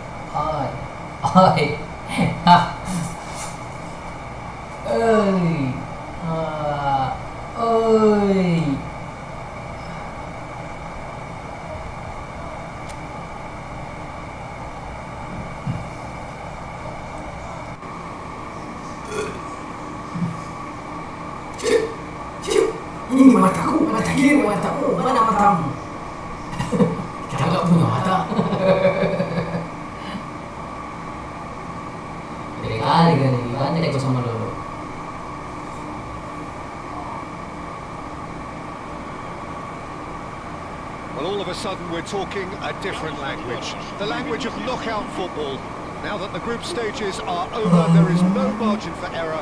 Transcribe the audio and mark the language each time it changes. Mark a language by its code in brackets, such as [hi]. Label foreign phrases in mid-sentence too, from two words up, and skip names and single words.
[id] Ôi. Ôi. Ha. Ơi. Ơi. Ini mataku, mata kiri, matamu, mana matamu? Kita nggak punya mata. Dari kali kan ini, kan aku sama Lolo. [en] Well, all of a sudden we're talking a different language. The language of knockout football. Now that the group stages are over, there is no margin for error.